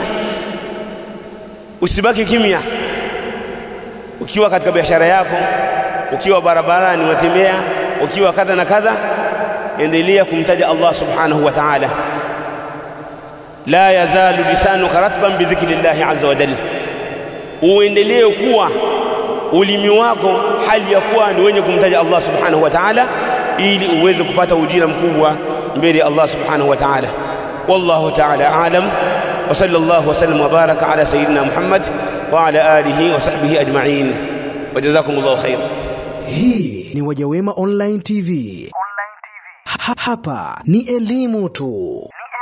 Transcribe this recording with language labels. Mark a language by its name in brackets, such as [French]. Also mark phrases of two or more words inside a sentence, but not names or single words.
[Swahili] Usibaki kimya ukiwa katika biashara yako, ukiwa barabarani unatembea, ukiwa kadha na kadha, endelea kumtaja Allah [Arabic] سبحانه وتعالى. لا يزال لسانك رطبا بذكر الله عز وجل, [Swahili] uendelee kuwa ulimi wako hali ya kuwa ni wenye kumtaja Allah [Arabic] سبحانه وتعالى, [Swahili] ili uweze kupata ujira mkubwa mbele ya Allah subhanahu wa ta'ala. [Arabic] والله تعالى أعلم وصلى الله وسلم وبارك على سيدنا محمد وعلى آله وصحبه أجمعين وجزاكم الله خير. [Swahili] Hii ni Wajawema Online TV. Hapa ni elimu tu.